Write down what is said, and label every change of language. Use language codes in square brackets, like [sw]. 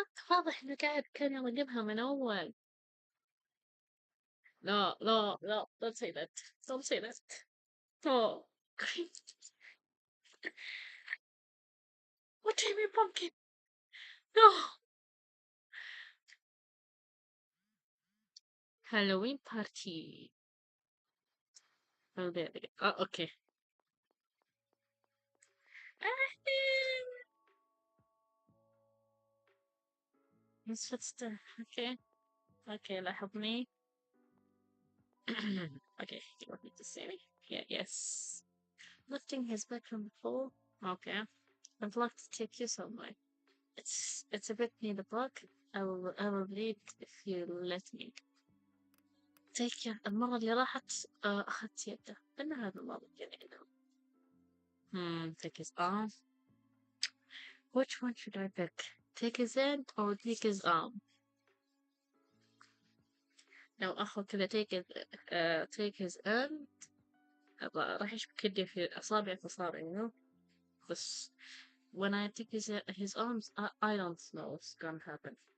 [ar] واضح إنه كان يراقبها من أول. لا لا لا [en] don't say that. Don't say that. Oh. What do you mean pumpkin? No. Halloween party. Oh, there they go. Oh, okay. Yes, what's the... Okay. [ar] Okay, لاحظني. [en] Okay, you want me to see me? Yeah, yes. Lifting his back from the floor. Okay. I'd like to take you somewhere. It's a bit near the park. I will read if you let me. Take care. [ar] المرة اللي راحت أخذت يده. إن هذا المرة الجديدة. [en] Take his arm. Which one should I pick? Take his hand or take his arm? [ar] لو أخذ كذا [en] take his hand [ar] راح يشبك يدي في أصابع في أصابع [en] you know. [ar] بس [en] when I take his arms I don't know what's gonna happen.